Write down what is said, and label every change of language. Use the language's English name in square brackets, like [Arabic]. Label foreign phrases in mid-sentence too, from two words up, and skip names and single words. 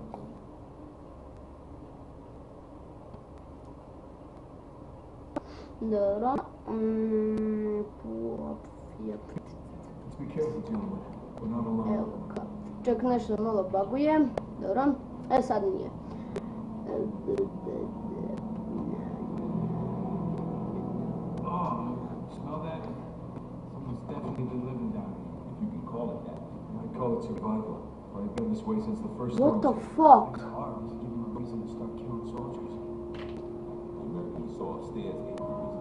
[Serbian] Dobro. Evo ga. Čak nešto malo baguje. Dobro. Sad nije. [English] Smell that? Someone's definitely been living down here, if you can call it that. I call it survival. I've been this way since the first storm. What the fuck? It's hard to give him a reason to start killing soldiers. You remember you saw upstairs, gave him a reason.